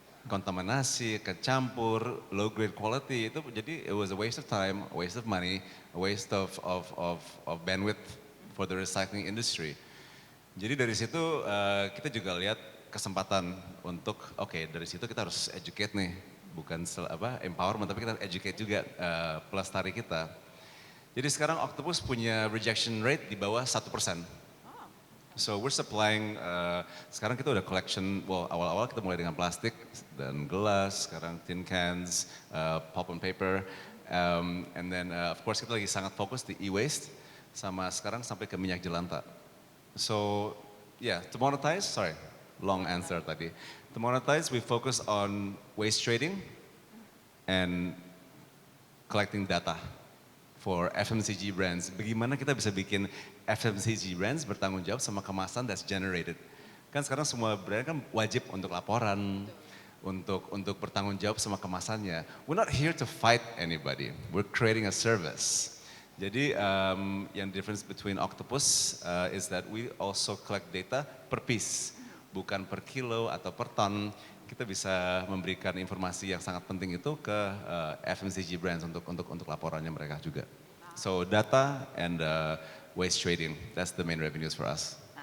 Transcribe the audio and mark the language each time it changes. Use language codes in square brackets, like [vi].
[id] Kontaminasi, kecampur, [en] low grade quality [id] itu jadi [en] it was a waste of time, a waste of money, a waste of bandwidth for the recycling industry. [id] Jadi dari situ kita juga lihat kesempatan untuk dari situ kita harus educate nih. Bukan empowerment, tapi kita educate juga pelestari kita. Jadi sekarang Octopus punya rejection rate di bawah 1%. [en] So we're supplying, [id] sekarang kita udah collection, awal-awal kita mulai dengan plastik dan gelas, sekarang [en] tin cans, pulp and paper, and then of course [id] kita lagi sangat fokus di e-waste, sama sekarang sampai ke minyak jelantah. [en] So to monetize, long answer tadi. To monetize, we focus on waste trading and collecting data for FMCG brands. [id] Bagaimana kita bisa bikin FMCG brands bertanggung jawab sama kemasan [en] that's generated. [id] Kan sekarang semua brand kan wajib untuk laporan, untuk bertanggung jawab sama kemasannya. [en] We're not here to fight anybody. We're creating a service. [id] Jadi yang [en] difference between Octopus is that we also collect data per piece. [id] Bukan per kilo atau per ton, kita bisa memberikan informasi yang sangat penting itu ke FMCG brands untuk laporannya mereka juga. [en] So data and waste trading, that's the main revenues for us.